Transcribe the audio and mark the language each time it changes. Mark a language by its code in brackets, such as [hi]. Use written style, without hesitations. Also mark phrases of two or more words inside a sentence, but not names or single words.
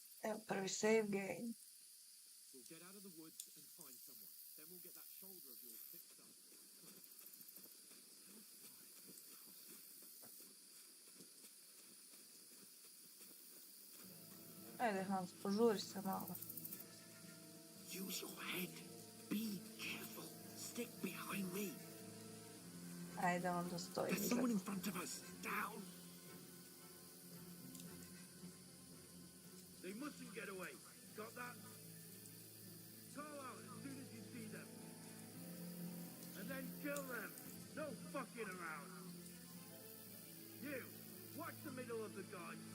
[sr] Evo, prvi [en] save game. We'll get out of the woods and find someone. Then we'll get that shoulder of yours fixed up. [sr] Ajde, Hans, požuri se malo. [en] Use your head. Be careful. Stick behind me. [sr] Ajde, onda stoji. [en] There's someone in front of us. Down. They mustn't get away. Got that? Call out as soon as you see them. And then kill them. No fucking around. You, watch the middle of the gun.